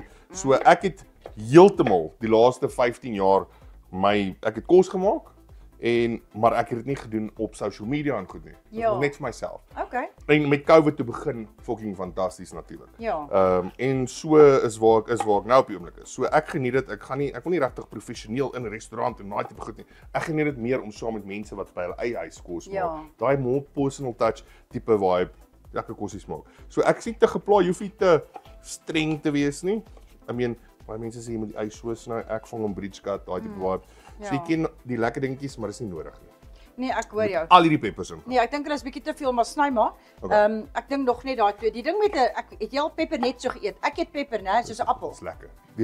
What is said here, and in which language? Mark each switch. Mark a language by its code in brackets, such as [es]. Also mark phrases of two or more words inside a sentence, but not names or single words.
[af] So ek het heeltemal die laaste 15 jaar ek het kos gemaak maar ek het dit nie gedoen op [en] social media [af] en goed nie. Dit Ja. was net vir myself. Okay. En met COVID te begin fucking fantasties natuurlik. Ja. En so is waar ek nou op die oomblik is. So ek geniet dit. Ek wil nie regtig professioneel in 'n restaurant en daai tipe goed nie. Ek geniet dit meer om saam met mense wat by hulle eie huis kos maak. Ja. Daai [en] more personal touch [af] tipe vibe lekker kosies maak. So ek sien te geplaai, jy hoef nie te streng te wees nie. [en] I mean, [af] baie mense sê jy moet die ys so sny. Ek vang hom [en] bridge cut, [af] daai tipe vibe. So jy Ja. ken die lekker dingetjies, maar dis nie nodig nie. Nee, ek hoor jou. Al hierdie peppers in. Nee, ek dink hulle is bietjie te veel, maar sny maar. Okay. Ek dink nog net daai twee. Die ding met 'n ek het jy al peper net so geëet. Ek eet peper, né, soos 'n appel. Dis lekker. Die